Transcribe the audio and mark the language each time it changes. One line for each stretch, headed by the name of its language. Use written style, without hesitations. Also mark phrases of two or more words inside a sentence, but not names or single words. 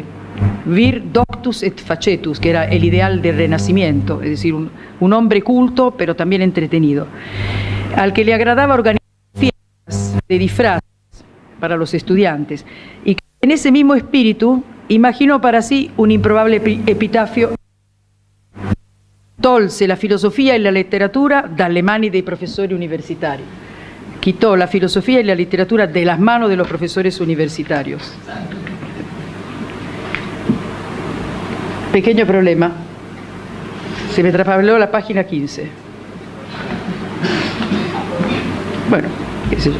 Latin: Vir doctus et facetus,
Spanish: que era el ideal del Renacimiento, es decir, un hombre culto, pero también entretenido, al que le agradaba organizar fiestas de disfraces para los estudiantes, y que en ese mismo espíritu imaginó para sí un improbable epitafio:
Italian: tolse la filosofia e la letteratura dalle mani dei professori universitari.
Spanish: Quitó la filosofía y la literatura de las manos de los profesores universitarios. Pequeño problema. Se me traspabló la página 15. Bueno, qué sé yo.